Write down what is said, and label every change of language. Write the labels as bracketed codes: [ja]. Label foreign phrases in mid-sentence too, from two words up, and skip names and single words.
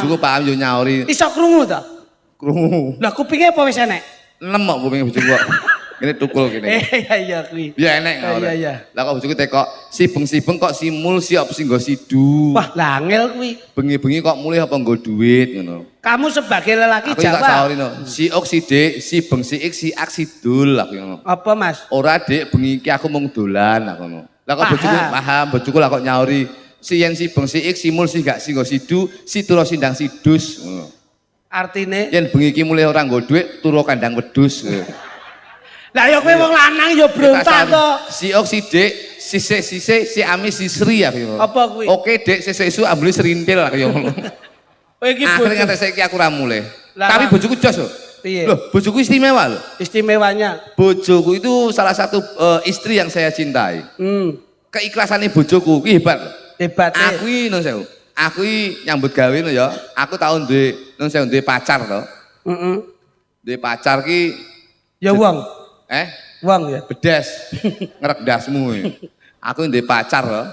[jv] Bojoku paham yo nyauri. Iso krungu ta? Krungu. Lah kupinge apa wis enek? Nemok kuping bojoku kok. Kene tukul kene. Iya kuwi. Ya enek ngono. Iya. Lah kok bojoku tekok sibeng-sibeng kok simul siap sing nggo sidu. Wah, lah angel kuwi. Bengi-bengi kok mulih apa nggo duit ngono. [id] Kamu sebagai lelaki [jv] Aku tak Jawa. saurino. Si ok si dek, si beng si ik si ak si dul aku ngono. Apa, Mas? Ora dek bengi iki aku mung dolan aku ngono. Lah kok Paham. bojoku paham, bojoku lah kok nyauri. Si yen si beng si ik simul si gak si nggo sidu, si turu sindang sidus ngono. Artine Yen bengi iki mulih ora nggo duit, turu kandang wedhus. lah ya kowe wong lanang ya brontak to. Si ok si dek, sisik si ami si sri aku ngono. Apa kuwi? Oke dek sesuk isu ambune serintil aku ngono. Kowe iki Akhirnya bojo. nganti saiki aku ora mulih. Lah, Tapi bojoku jos lho. Piye? Loh, bojoku istimewa loh. Istimewanya. [id] Bojoku itu salah satu istri yang saya cintai. [jv] Keikhlasannya bojoku ki hebat. Hebatnya. Aku iki nun sewu. Aku iki nyambut gawe lho ya. Aku tahun duwe nun sewu duwe pacar to. Duwe pacar ki Ya wong. Wong ya. bedes. Ngerekdasmu. Aku duwe pacar to. Terus